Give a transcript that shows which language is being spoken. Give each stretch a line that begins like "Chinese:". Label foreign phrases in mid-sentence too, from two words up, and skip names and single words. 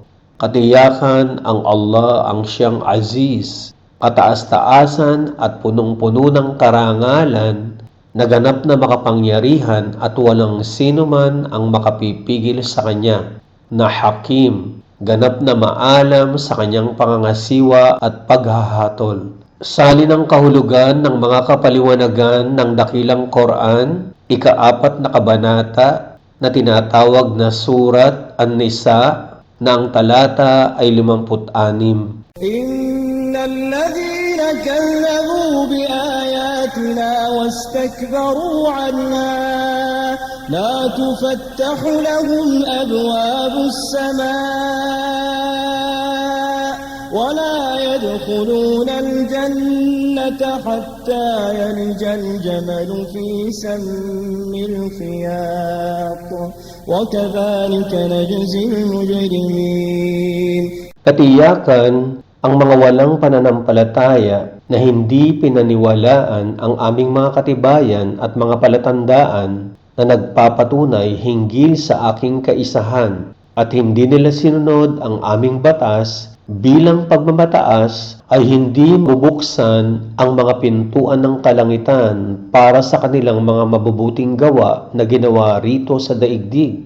Filipino: Katiyakan ang Allah ang siyang aziz, kataas-taasan at punong-puno ng karangalan, naganap na makapangyarihan at walang sino man ang makapipigil sa kanya, na hakim, ganap na maalam sa kanyang pangangasiwa at paghahatol. Salin ang kahulugan ng mga kapaliwanagan ng dakilang Quran, 4 na kabanata na tinatawag na Surat An-Nisa na ang talata ay 56.
Arabic: إن الذين كذبوا بآياتنا واستكبروا عنها لا تفتح لهم أبواب السماء ولا يدخلون الجنة حتى يلج الجمل في سم الخياط وكذلك نجزي المجرمين.
Filipino: Katiyakan, ang mga walang pananampalataya na hindi pinaniwalaan ang aming mga katibayan at mga palatandaan na nagpapatunay hinggil sa aking kaisahan at hindi nila sinunod ang aming batas, bilang pagmamataas ay hindi bubuksan ang mga pintuan ng kalangitan para sa kanilang mga mabubuting gawa na ginawa rito sa daigdig.